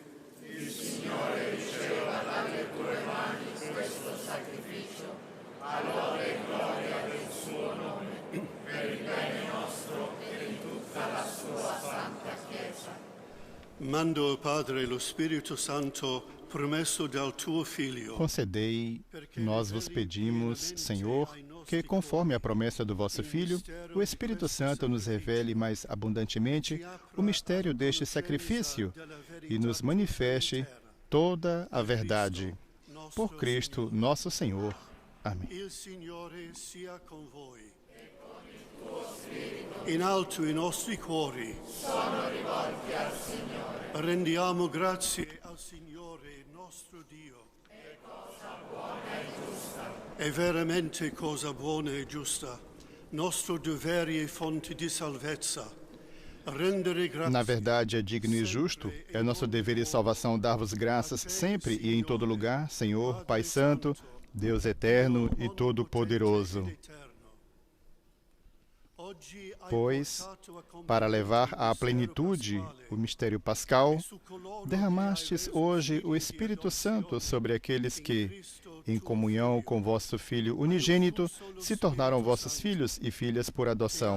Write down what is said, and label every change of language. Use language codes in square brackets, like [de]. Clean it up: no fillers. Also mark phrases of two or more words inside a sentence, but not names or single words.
[it] Il Signore riceva dalle tue mani questo sacrificio, a lode e gloria del suo nome, per il bene nostro e di tutta la sua santa Chiesa. Mando al Padre lo Spirito Santo promesso dal tuo Figlio, [pt] Concedei, nós vos pedimos, Senhor, que, conforme a promessa do vosso Filho, o Espírito Santo nos revele mais abundantemente o mistério deste sacrifício e nos manifeste toda a verdade. Por Cristo, nosso Senhor. Amém. [it] Il Signore sia con voi. In alto i nostri cuori sono rivolti al Signore. Rendiamo grazie al Signore nostro Dio. È cosa buona e giusta. È veramente cosa buona e giusta. Nostro dovere e fonte di salvezza. Rendere grazie. [pt] Na verdade, é digno e justo, é nosso dever e salvação dar-vos graças sempre e em todo lugar, Senhor, Pai Santo, Deus eterno e todo-poderoso. Pois, para levar à plenitude o mistério pascal, derramastes hoje o Espírito Santo sobre aqueles que, em comunhão com vosso Filho unigênito, se tornaram vossos filhos e filhas por adoção.